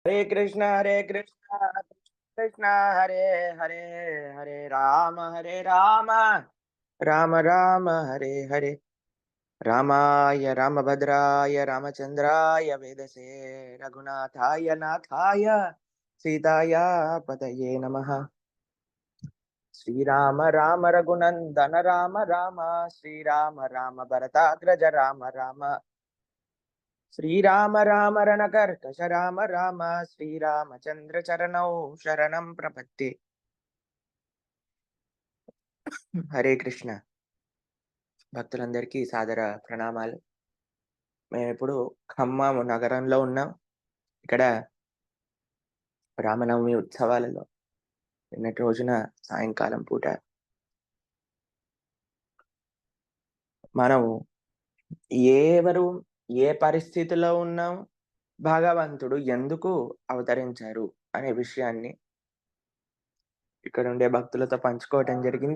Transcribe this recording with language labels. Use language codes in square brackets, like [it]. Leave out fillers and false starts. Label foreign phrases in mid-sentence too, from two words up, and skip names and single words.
[sa] हरे कृष्णा कृष्णा हरे हरे हरे राम राम राम हरे हरे रामाय रामभद्राय रामचंद्राय वेदसे रघुनाथाय नाथाय सीताया पतये नमः। श्रीराम राम रघुनंदन राम राम श्रीराम राम भरताग्रज राम राम श्रीराम राम रणकर्कश राम राम श्रीरामचंद्र चरणौ शरणं प्रपत्ति। हरे कृष्ण. [te] భక్తులందరికీ సాదర ప్రణామాలు. మేమిప్పుడు ఖమ్మం నగరంలో ఉన్నాం. ఇక్కడ రామనవమి ఉత్సవాలలో నిన్నటి రోజున సాయంకాలం పూట మనం ఎవరు ఏ పరిస్థితిలో ఉన్నాం, భగవంతుడు ఎందుకు అవతరించారు అనే విషయాన్ని ఇక్కడ ఉండే భక్తులతో పంచుకోవటం జరిగింది.